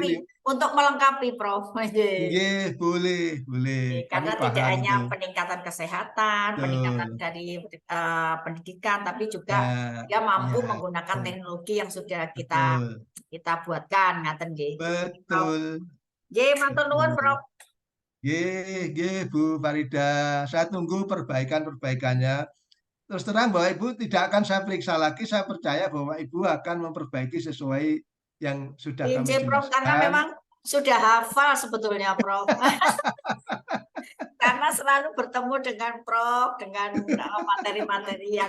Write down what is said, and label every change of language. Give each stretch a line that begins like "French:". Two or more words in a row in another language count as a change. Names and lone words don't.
Indonesian: Untuk melengkapi, Prof. Iya. nggih, boleh. Kami Karena tidak paham hanya itu. peningkatan kesehatan, peningkatan Betul. dari pendidikan, tapi juga Ya, dia mampu iya, menggunakan betul. teknologi yang sudah Betul. kita buatkan, ngaten nggih. Prof. Betul.
Javanese: Nggih, matur nuwun,
Indonesian: Betul. Prof. Nggih, Bu Farida. Saya tunggu perbaikan-perbaikannya. Terus terang bahwa Ibu tidak akan saya periksa lagi. Saya percaya bahwa Ibu akan memperbaiki sesuai yang sudah kami Nggih, Prof, karena jelaskan. memang sudah hafal sebetulnya, Prof. Karena selalu bertemu dengan Prof, dengan materi-materi yang